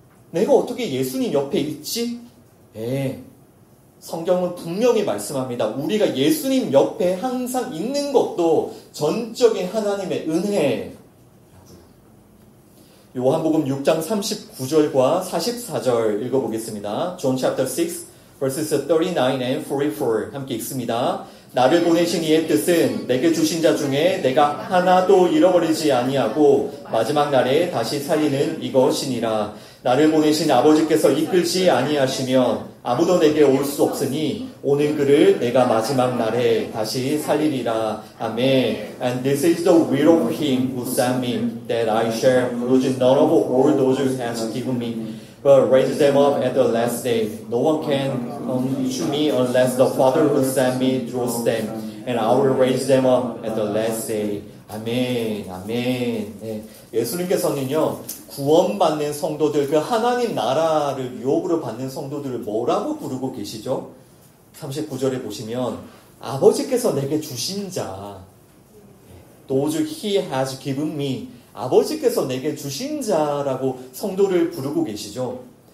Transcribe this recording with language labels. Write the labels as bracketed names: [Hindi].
[Korean] 내가 어떻게 예수님 옆에 있지? 성경은 분명히 말씀합니다. 우리가 예수님 옆에 항상 있는 것도 전적인 하나님의 은혜. 요한복음 6장 39절과 44절 읽어보겠습니다. [English] John chapter 6, verses 39 and 44 [Korean] 함께 읽습니다. 나를 보내신 이의 뜻은 내게 주신 자 중에 내가 하나도 잃어버리지 아니하고 마지막 날에 다시 살리는 이것이니라. 나를 보내신 아버지께서 이끌지 아니하시면 아무도 내게 올 수 없으니 오는 그를 내가 마지막 날에 다시 살리리라. 아멘. [English] And this is the will of him who sent me, that I shall lose none of all those who has given me, but raise them up at the last day. No one can come to me unless the Father who sent me draws them, and I will raise them up at the last day. [Korean] 아멘, 아멘. 네. 예수님께서는요, 구원받는 성도들, 그 하나님 나라를 유업으로 받는 성도들을 뭐라고 부르고 계시죠? 39절에 보시면 아버지께서 내게 주신 자, [English] those he has given me, [Korean] 아버지께서 내게 주신 자라고 성도를 부르고 계시죠.